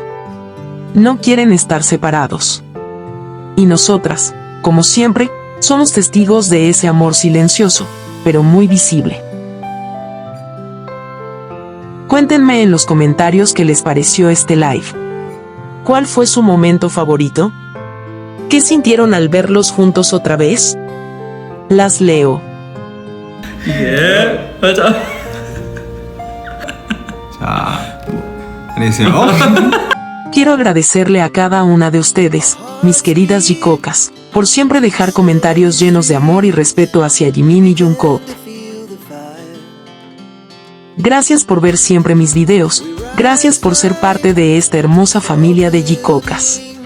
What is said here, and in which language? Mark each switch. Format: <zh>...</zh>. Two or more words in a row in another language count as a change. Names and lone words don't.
<es>No quieren estar separados. Y nosotras, como siempre, Somos testigos de ese amor silencioso, pero muy visible. Cuéntenme en los comentarios qué les pareció este live. ¿Cuál fue su momento favorito? ¿Qué sintieron al verlos juntos otra vez? Las leo.</es> <ko>예, 맞아. 자, 안녕히 계세요.</ko> <es>Quiero agradecerle a cada una de ustedes, mis queridas Jikocas, por siempre dejar comentarios llenos de amor y respeto hacia Jimin y Jungkook. Gracias por ver siempre mis videos, gracias por ser parte de esta hermosa familia de Jikocas.</es>